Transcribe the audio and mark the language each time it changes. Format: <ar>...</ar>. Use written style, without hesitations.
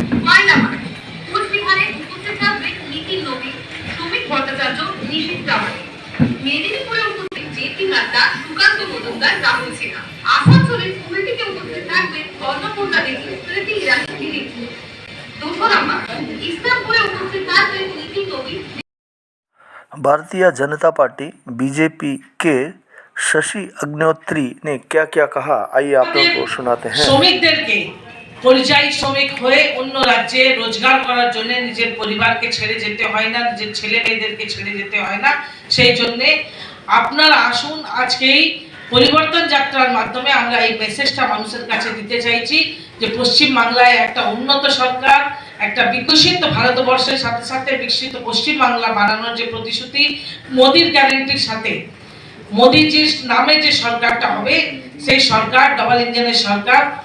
<bn>মাইলামার কোচবিহারে উপস্থিত থাকবে নিতিন নবীন, শ্রমিক ভট্টাচার্য, নিশীথ প্রামাণিক। মেদিনীপুরে উপস্থিত জেপি নাড্ডা, সুকান্ত মজুমদার, রাহুল সিনহা। আসানসোলের কুমিটিতে উপস্থিত থাকবে অন্নপূর্ণা দেবী, স্মৃতি ইরানি, দিলীপ। 2 নম্বর ইসলামপুরে উপস্থিত থাকবে নিতিন নবীন।</bn> <hi>भारतीय जनता पार्टी बीजेपी के शशि अग्निहोत्री ने क्या क्या कहा, आइए आप लोगों को सुनाते हैं।</hi> <bn>শ্রমিকদেরকে পরিযায়ী শ্রমিক হয়ে অন্য রাজ্যে রোজগার করার জন্য নিজের পরিবারকে ছেড়ে যেতে হয় না, নিজের ছেলে মেয়েদেরকে ছেড়ে যেতে হয় না। সেই জন্যে আপনারা আসুন, আজকেই পরিবর্তন যাত্রার মাধ্যমে আমরা এই মেসেজটা মানুষের কাছে দিতে চাইছি যে পশ্চিম বাংলায় একটা উন্নত সরকার, একটা বিকশিত ভারতবর্ষের সাথে সাথে বিকশিত পশ্চিম বাংলা বানানোর যে প্রতিশ্রুতি, মোদির গ্যারেন্টির সাথে মোদিজির নামে যে সরকারটা হবে, সেই সরকার ডবল ইঞ্জিনের সরকার।</bn>